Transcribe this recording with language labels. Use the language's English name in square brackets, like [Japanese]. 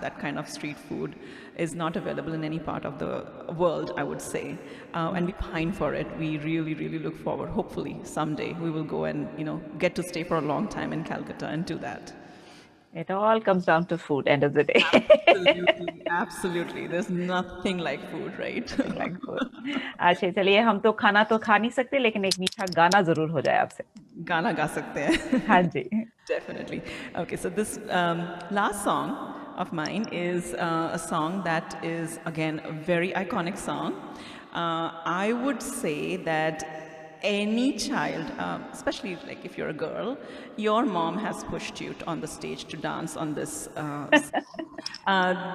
[English] That kind of street food is not available in any part of the world, I would say, and we pine for it. We really, really look forward. Hopefully, someday we will go and, you know, get to stay for a long time in Calcutta and do that. It all comes down to food, end of the day. Absolutely, absolutely. There's nothing like food, right? Like food. [Hindi] अच्छा चलिए हम तो खाना तो खा नहीं सकते लेकिन एक मीठा गाना जरूर हो जाए आपसे. गाना गा सकते हैं. हाँ जी. [English] Definitely. Okay, so this last song of mine is a song that is, again, a very iconic song. I would say that any child, especially like if you're a girl, your mom has pushed you on the stage to dance on this song.